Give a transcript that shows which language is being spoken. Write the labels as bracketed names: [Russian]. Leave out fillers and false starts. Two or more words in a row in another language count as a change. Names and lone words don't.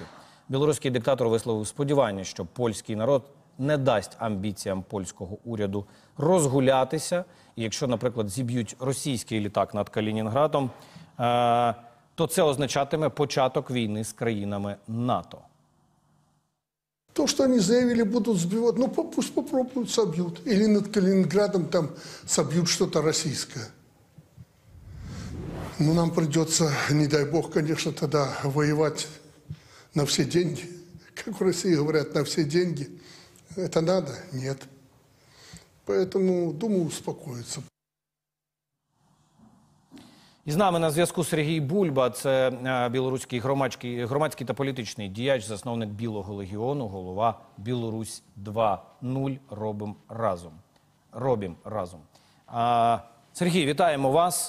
[Ukrainian] Білоруський диктатор висловив сподівання, що польський народ не дасть амбіціям польського уряду розгулятися. І якщо, наприклад, зіб'ють російський літак над Калінінградом, то це означатиме початок війни з країнами НАТО. [Russian] То, что они заявили, будут сбивать, ну пусть попробуют, собьют. Или над Калининградом там собьют что-то российское. Ну, нам придется, не дай бог, конечно, тогда воевать на все деньги. Как в России говорят, на все деньги. Это надо? Нет. Поэтому, думаю, успокоиться. [Ukrainian] І з нами на зв'язку Сергій Бульба, це білоруський громадський та політичний діяч, засновник Білого легіону, голова Білорусь 2.0. Робім разом. Сергій, вітаємо вас.